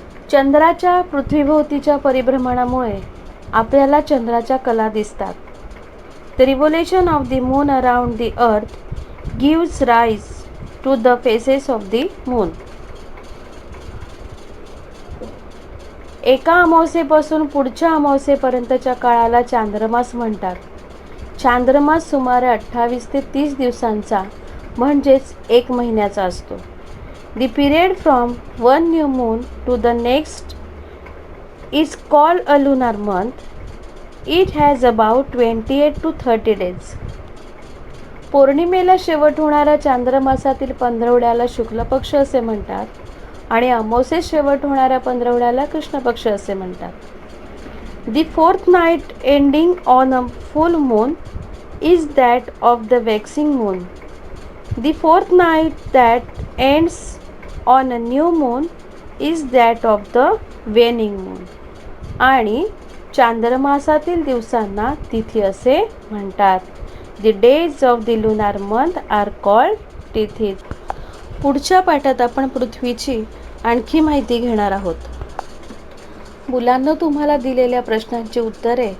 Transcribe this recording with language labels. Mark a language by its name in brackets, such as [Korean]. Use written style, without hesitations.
[Marathi] चंद्राच्या पृथ्वीभोवतीच्या परिभ्रमणामुळे आपल्याला चंद्राच्या कला दिसतात. [English] The revolution of the moon around the earth gives rise to the faces of the moon. [Marathi] एका अमावस्येपासून पुढच्या अमावस्येपर्यंतच्या काळाला चांद्रमास म्हणतात. चांद्रमास सुमारे 28 ते 30 दिवसांचा म्हणजेच 1 महिन्याचा असतो. [English] The period from one new moon to the next is called a lunar month. It has about 28 to 30 days. [Marathi] पौर्णिमेला शेवट होणाऱ्या चांद्रमासातील पंधरवड्याला शुक्ल पक्ष असे म्हणतात आणि अमावस्येत शेवट होणाऱ्या पंधरवड्याला कृष्ण पक्ष असे म्हणतात. [English] The fourth night ending on a full moon is that of the waxing moon. The fourth night that ends on a new moon is that of the waning moon. [Marathi] आणि चांद्रमासातील दिवसांना तिथी असे म्हणतात. [English] The days of the lunar month are called tithi. [Marathi] पुढच्या पाठात आपण पृथ्वीची आणखी माहिती घेणार आहोत. मुलांना तुम्हाला दिलेल्या प्रश्नांची उत्तरे तुम्ही तुमच्या वहीमध्ये सोडवायची आहेत.